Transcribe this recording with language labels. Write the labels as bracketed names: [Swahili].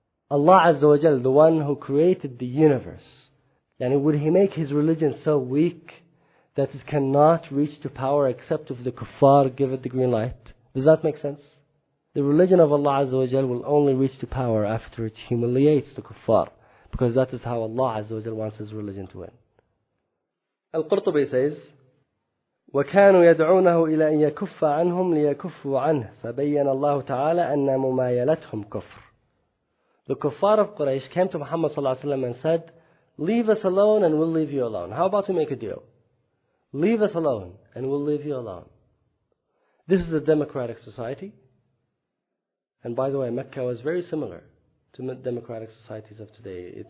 [English] Allah Azza wa Jal, the one who created the universe, and would He make His religion so weak that it cannot reach to power except if the kuffar give it the green light? Does that make sense? The religion of Allah Azza wa Jal will only reach to power after it humiliates the kuffar, because that is how Allah Azza wa Jal wants His religion to win. Al-Qurtubi says, [Arabic] وكانوا يدعونه إلى أن يكف عنهم ليكفوا عنه فبين الله تعالى أن ممايلتهم كفر. [English] The kuffar of Quraysh came to Muhammad sallallahu alaihi wasallam and said, leave us alone and we'll leave you alone. How about we make a deal? Leave us alone and we'll leave you alone. This is a democratic society. And by the way, Mecca was very similar to democratic societies of today.